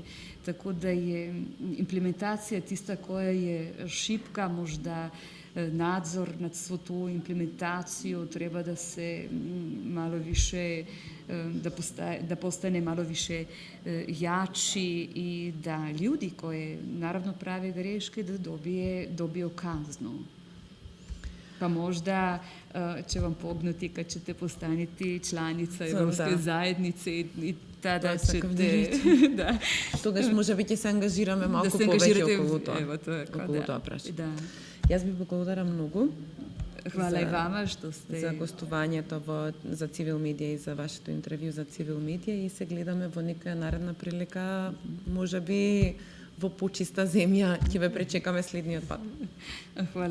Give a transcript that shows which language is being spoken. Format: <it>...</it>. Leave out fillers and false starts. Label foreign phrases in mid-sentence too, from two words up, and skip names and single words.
<bs>Tako da je implementacija tista koja je šipka, možda nadzor nad svu tu implementaciju treba da se malo više, da postane malo više jači i da ljudi koji naravno prave greške da dobiju kaznu. Pa možda će vam pognuti kad ćete postaniti članica Evropske zajednice i tada ćete...</bs> <mk>Да. Тогаш може би ќе се ангажираме малку повеќе околу тоа. Ево, тоа прашање. Да. Јас ви благодарам многу.</mk> <bs>Хвала и вама што сте...</bs> <mk>За гостувањето за Цивил Медија и за вашето интервју за Цивил Медија и се гледаме во некоја наредна прилика, може би во почиста земја ќе ве пречекаме следниот пат.</mk>